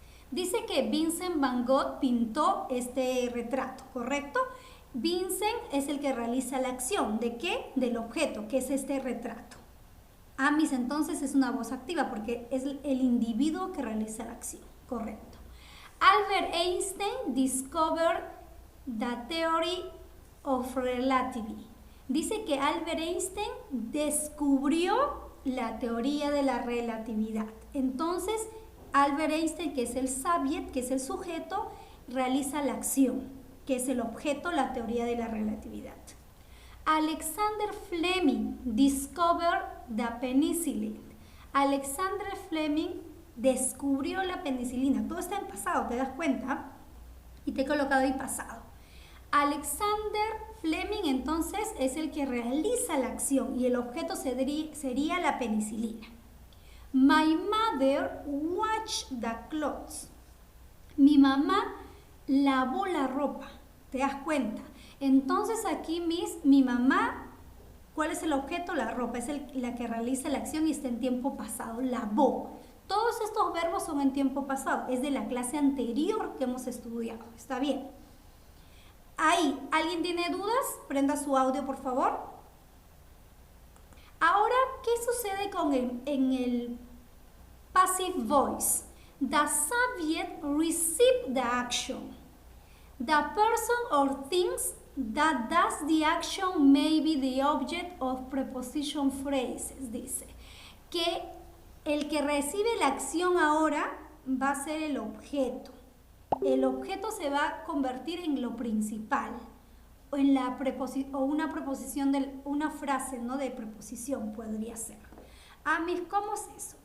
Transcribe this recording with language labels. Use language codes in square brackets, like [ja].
[es] Dice que Vincent van Gogh pintó este retrato, ¿correcto? Vincent es el que realiza la acción. ¿De qué? Del objeto, que es este retrato. Entonces es una voz activa porque es el individuo que realiza la acción, correcto. [en] Albert Einstein discovered the theory of relativity. [es] Dice que Albert Einstein descubrió la teoría de la relatividad. Entonces, Albert Einstein, que es el subject, que es el sujeto, realiza la acción, que es el objeto, la teoría de la relatividad. [en] Alexander Fleming discovered the penicillin. [es] Alexander Fleming descubrió la penicilina. Todo está en pasado, ¿te das cuenta? Y te he colocado ahí pasado. Alexander Fleming entonces es el que realiza la acción y el objeto sería la penicilina. [en] My mother washed the clothes. [es] Mi mamá lavó la ropa. ¿Te das cuenta? Entonces aquí mi mamá, ¿cuál es el objeto? La ropa, es la que realiza la acción y está en tiempo pasado, lavó. Todos estos verbos son en tiempo pasado, es de la clase anterior que hemos estudiado, ¿está bien? Ahí, ¿alguien tiene dudas? Prenda su audio, por favor. Ahora, ¿qué sucede en el passive voice? [en] The subject receives the action. The person or things that does the action may be the object of preposition phrases. [es] Dice que el que recibe la acción ahora va a ser el objeto. El objeto se va a convertir en lo principal o en una preposición una frase, ¿no? De preposición podría ser. ¿Cómo es eso?